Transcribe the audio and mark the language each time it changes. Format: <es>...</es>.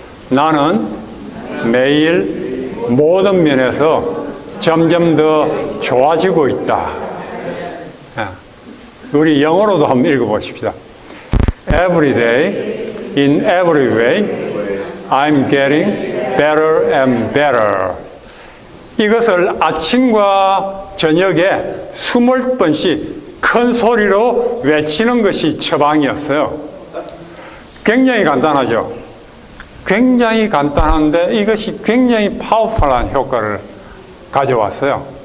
<ko>나는 매일 모든 면에서 점점 더 좋아지고 있다. 우리 영어로도 한번 읽어보십시다.</ko> <en>Every day, in every way, I'm getting better and better.</en> <ko>이것을 아침과 저녁에 20번씩 큰 소리로 외치는 것이 처방이었어요. 굉장히 간단하죠. 굉장히 간단한데 이것이 굉장히 파워풀한 효과를 가져왔어요.</ko>